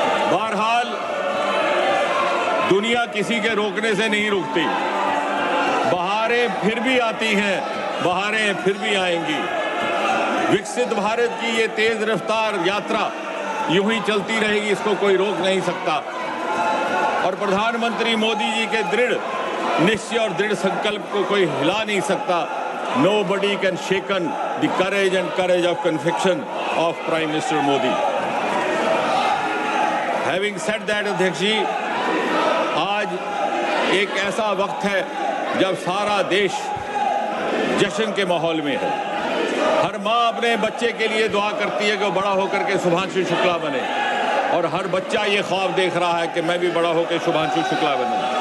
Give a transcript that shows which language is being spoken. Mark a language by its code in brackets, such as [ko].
[hi] बहरहाल दुनिया किसी के रोकने से नहीं रुकती, बहारें फिर भी आती हैं, बहारें फिर भी आएंगी। विकसित भारत की ये तेज रफ्तार यात्रा यूं ही चलती रहेगी, इसको कोई रोक नहीं सकता। और प्रधानमंत्री मोदी जी के दृढ़ निश्चय और दृढ़ संकल्प को कोई हिला नहीं सकता। [en] Nobody can shaken the courage and courage of conviction of Prime Minister Modi. Having said that, [hi] अध्यक्ष जी, आज एक ऐसा वक्त है जब सारा देश जश्न के माहौल में है। हर माँ अपने बच्चे के लिए दुआ करती है कि वो बड़ा होकर के शुभांशु शुक्ला बने, और हर बच्चा ये ख्वाब देख रहा है कि मैं भी बड़ा होकर शुभांशु शुक्ला बनूं।